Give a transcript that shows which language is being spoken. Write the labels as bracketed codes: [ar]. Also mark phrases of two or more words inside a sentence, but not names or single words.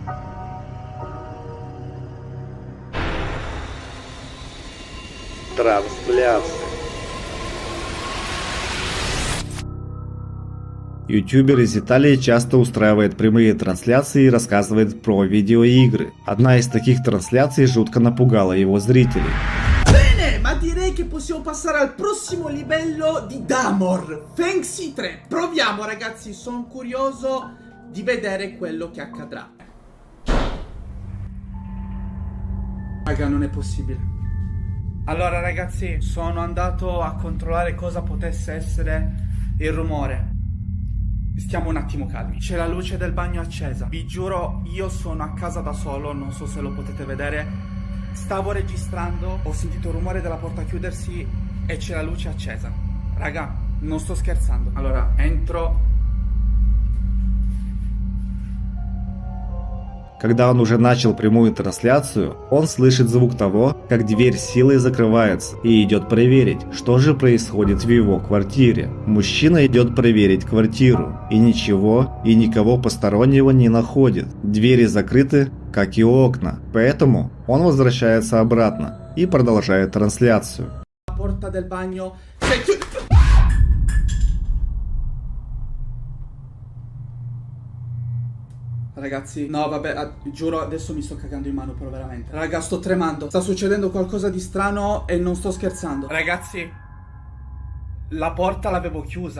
[ru] Трансляция. Ютубер из Италии часто устраивает прямые трансляции и рассказывает про видеоигры. Одна из таких трансляций жутко напугала его зрителей. [it] Bene, ma direi che possiamo passare al prossimo livello di Damor. Fenxi 3. Proviamo ragazzi, sono curioso di vedere quello che accadrà. Raga, non è possibile. Allora ragazzi, sono andato a controllare cosa potesse essere il rumore. Stiamo un attimo calmi. C'è la luce del bagno accesa. Vi giuro, io sono a casa da solo, non so se lo potete vedere. Stavo registrando, ho sentito il rumore della porta chiudersi e c'è la luce accesa. Raga, non sto scherzando. Allora, entro. [ru] Когда он уже начал прямую трансляцию, он слышит звук того, как дверь силой закрывается, и идет проверить, что же происходит в его квартире. Мужчина идет проверить квартиру, и ничего и никого постороннего не находит. Двери закрыты, как и окна, поэтому он возвращается обратно и продолжает трансляцию. [it] La porta del bagno si è chiusa. Ragazzi, no vabbè, giuro adesso mi sto cagando in mano però veramente. Raga, sto tremando. Sta succedendo qualcosa di strano e non sto scherzando. Ragazzi, la porta l'avevo chiusa.